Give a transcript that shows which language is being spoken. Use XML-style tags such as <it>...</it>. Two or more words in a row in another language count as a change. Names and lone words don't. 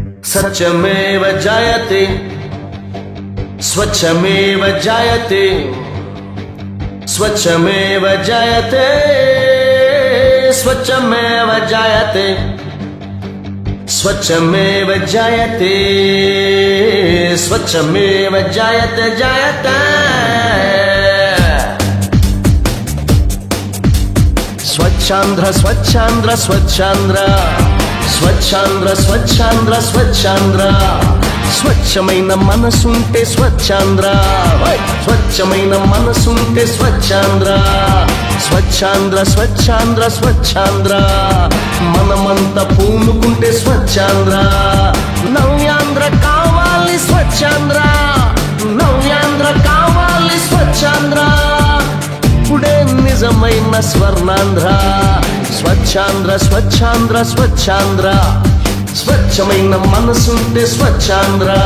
<sa>सत्यमेव जयते स्वच्छमेव जयते स्वच्छमेव जयते स्वच्छमेव जयते स्वच्छमेव जयते स्वच्छमेव जयते जयते</sa> <te>स्वच्छांध्र स्वच्छांध्र स्वच्छांध्र स्वच्छांध्र स्वच्छांध्र स्वच्छांध्र స్వచ్ఛమైన మనసుంటే స్వచ్ఛాంధ్ర స్వచ్ఛమైన మనసుంటే స్వచ్ఛాంధ్ర స్వచ్ఛాంధ్ర స్వచ్ఛాంధ్ర స్వచ్ఛాంధ్ర మనమంతా పూనుకుంటే స్వచ్ఛాంధ్ర నవ్యాంధ్ర కావాలి స్వచ్ఛాంధ్ర నవ్యాంధ్ర కావాలి స్వచ్ఛాంధ్ర ఇప్పుడే నిజమైన స్వర్ణాంధ్ర స్వచ్ఛాంధ్ర స్వచ్ఛాంధ్ర స్వచ్ఛాంధ్ర స్వచ్ఛమైన మనసుంటే స్వచ్ఛాంధ్ర</te>